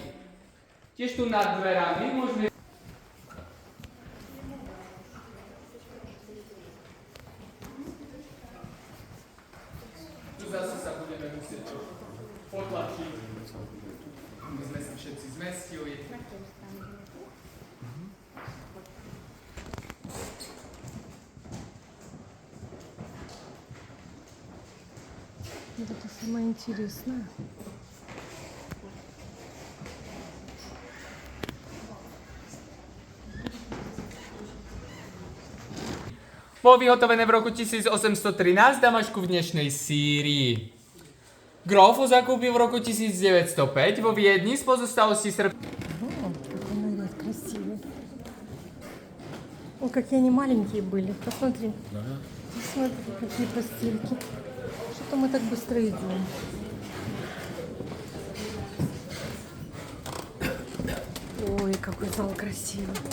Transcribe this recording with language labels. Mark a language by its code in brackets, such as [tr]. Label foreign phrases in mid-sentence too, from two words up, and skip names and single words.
[sk] Tiež tu nad dverami môžeme zase sa budeme musieť potlačiť, aby sme sa všetci zmestili. [ru] Вот это самое интересное. [sk] Bolo vyhotovené v roku 1813 v Damašku v dnešnej Sýrii. Grof ho zakúpil v roku 1905 vo Viedni z pozostalosti [ru] О, какой наряд красивый. О, какие они маленькие были. Посмотри. Посмотри, какие постельки. Что-то мы так быстро идем. Ой, какой зал красивый.